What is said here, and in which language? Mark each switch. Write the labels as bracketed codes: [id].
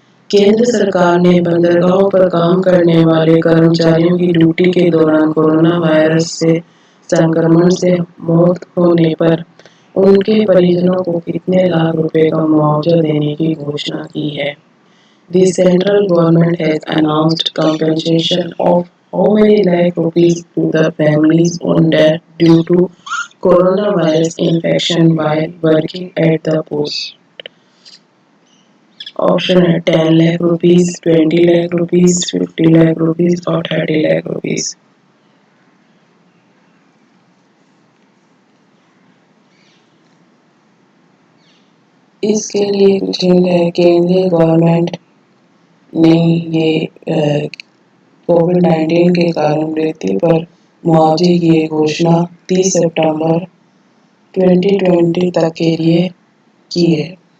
[hi] केंद्र सरकार ने बंदरगाहों पर काम करने वाले कर्मचारियों की ड्यूटी के दौरान कोरोना वायरस से संक्रमण से मौत होने पर उनके परिजनों को कितने लाख रुपए का मुआवजा देने की घोषणा की है? [en] The central government has announced compensation of how many lakh rupees to the families on death due to coronavirus infection while working at the post. [hi] Option है 10 lakh rupees, 20 lakh rupees, 50 lakh rupees और 30 लाख रुपीस। इसके लिए कुछ हिंट है। केंद्रीय government ने ये कोविड-19 के कारण मृत्यु पर मुआवजे की घोषणा 30 सितंबर 2020 तक के लिए की है।